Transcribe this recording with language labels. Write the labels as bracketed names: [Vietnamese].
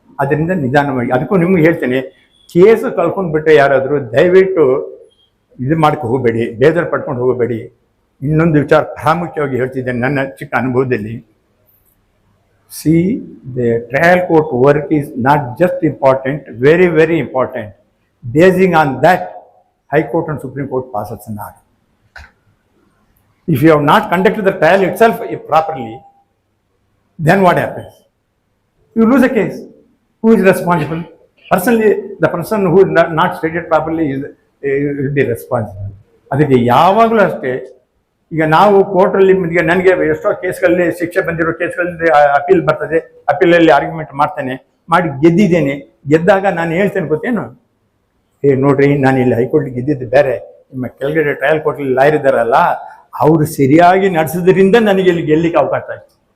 [Kannada] ಅದರಿಂದ ನಿಧಾನವಾಗಿ, ಅದಕ್ಕೂ ನಿಮ್ಗೆ ಹೇಳ್ತೇನೆ, ಕೇಸು ಕಳ್ಕೊಂಡ್ಬಿಟ್ರೆ ಯಾರಾದರೂ ದಯವಿಟ್ಟು ಇದು ಮಾಡ್ಕೊ ಹೋಗಬೇಡಿ, ಬೇಜಾರು ಪಡ್ಕೊಂಡು ಹೋಗಬೇಡಿ. ಇನ್ನೊಂದು ವಿಚಾರ ಪ್ರಾಮುಖ್ಯವಾಗಿ ಹೇಳ್ತಿದ್ದೇನೆ ನನ್ನ ಚಿಕ್ಕ ಅನುಭವದಲ್ಲಿ. [English] See, the trial court work is not just important, very very important. Basing on that, high court and supreme court passes an order. If you have not conducted the trial itself properly, then what happens? You lose a case. Who is responsible? Personally, the person who not stated properly will be responsible. [Kannada] ಅದಕ್ಕೆ ಯಾವಾಗಲೂ ಅಷ್ಟೇ. ಈಗ ನಾವು ಕೋರ್ಟಲ್ಲಿ, ಈಗ ನನಗೆ ಎಷ್ಟೋ ಕೇಸ್ಗಳಲ್ಲಿ ಶಿಕ್ಷೆ ಬಂದಿರೋ ಕೇಸ್ಗಳಲ್ಲಿ ಅಪೀಲ್ ಬರ್ತದೆ, ಅಪೀಲಲ್ಲಿ ಆರ್ಗ್ಯುಮೆಂಟ್ ಮಾಡ್ತೇನೆ, ಮಾಡಿ ಗೆದ್ದಿದ್ದೇನೆ. ಗೆದ್ದಾಗ ನಾನು ಹೇಳ್ತೇನೆ ಗೊತ್ತೇನು, ನೋಡ್ರಿ ನಾನು ಇಲ್ಲಿ ಹೈಕೋರ್ಟ್ಗೆ ಗೆದ್ದಿದ್ದು ಬೇರೆ, ನಿಮ್ಮ ಕೆಳಗಡೆ ಟ್ರಯಲ್ ಕೋರ್ಟಲ್ಲಿ ಲಾಯರ್ ಇದ್ದಾರಲ್ಲ ಅವರು ಸರಿಯಾಗಿ ನಡೆಸೋದ್ರಿಂದ ನನಗೆ ಇಲ್ಲಿ ಗೆಲ್ಲಿಕ್ಕೆ ಅವಕಾಶ ಆಯ್ತು.